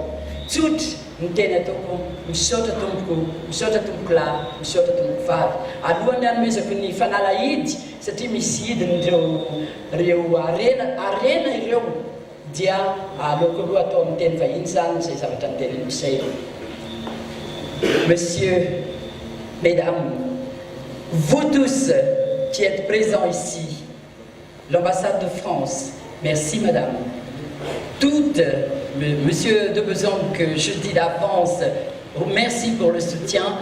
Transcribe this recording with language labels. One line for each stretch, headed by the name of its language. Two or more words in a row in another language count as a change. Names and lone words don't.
Malagasy: Tsotra ny teny ataoko, misaotra tomboko, misaotra tomboko lahy, misaotra tomboko vavy. Alohan'ny hanomezako ny fanalahidy satria misy hidiny reo arena ireo dia aleoko aloha atao amin'ny teny vahiny zany zay zavatra ny teny misay.
French: Messieurs, mesdames, vous tous qui êtes présents ici, l'ambassade de France, merci madame. Toutes, monsieur de Besançon, que je dis d'avance, merci pour le soutien.